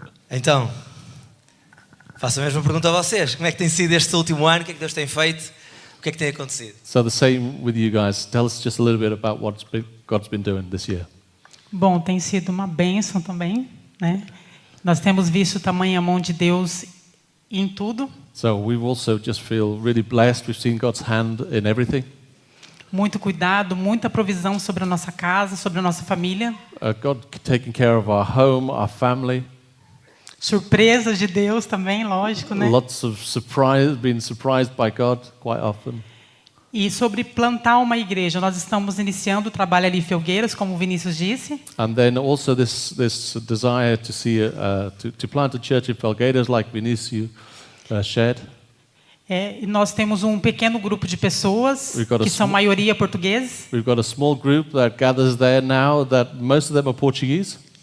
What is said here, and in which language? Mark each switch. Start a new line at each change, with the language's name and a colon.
Portuguese: Então, faço a mesma pergunta a vocês. Como é que tem sido este último ano? O que é que Deus tem feito? O que é que tem acontecido?
English: So the same with you guys. Tell us just a little bit about what God's been doing this year.
Portuguese: Bom, tem sido uma bênção também, né? Nós temos visto tamanha mão de Deus em tudo.
English: So we also just feel really blessed. We've seen God's hand in everything.
Portuguese: Muito cuidado, muita provisão sobre a nossa casa, sobre a nossa família.
English: God taking care of our home, our family.
Portuguese: Surpresas de Deus também, lógico, né?
English: Lots of being surprised by God quite often.
Portuguese: E sobre plantar uma igreja, nós estamos iniciando o trabalho ali em Felgueiras, como o Vinícius disse.
English: And then also this desire to see to plant a church in Felgueiras, like Vinicius shared.
Portuguese: E nós temos um pequeno grupo de pessoas
English: We've got a
Portuguese: que são maioria portugueses.
English: We've got a small group that gathers there now. That most of them are Portuguese.